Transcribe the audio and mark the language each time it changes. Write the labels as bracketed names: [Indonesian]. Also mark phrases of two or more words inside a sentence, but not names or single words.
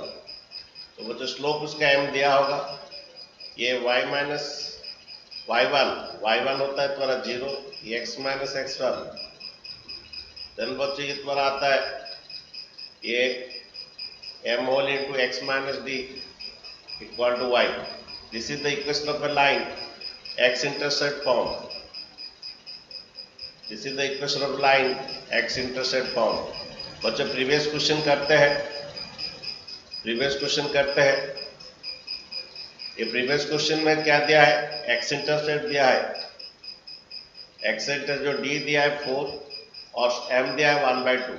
[Hindi] तो बच्चों स्लोप उसका m दिया होगा, ये [English] y minus y1 [Hindi] होता है तुम्हारा 0, ये [English] x minus x1, then [Hindi] बच्चों ये तुम्हारा आता है ये [English] m whole into x minus d equal to y. this is the equation of a line x intercept form, this is the equation of line x intercept form। [Hindi] बच्चों [English] previous question [Hindi] करते हैं, [English] previous question [Hindi] करते हैं, ये [English] previous question [Hindi] में क्या दिया है, [English] x intercept [Hindi] दिया है, [English] x intercept [Hindi] जो d दिया है 4 और m दिया है 1/2।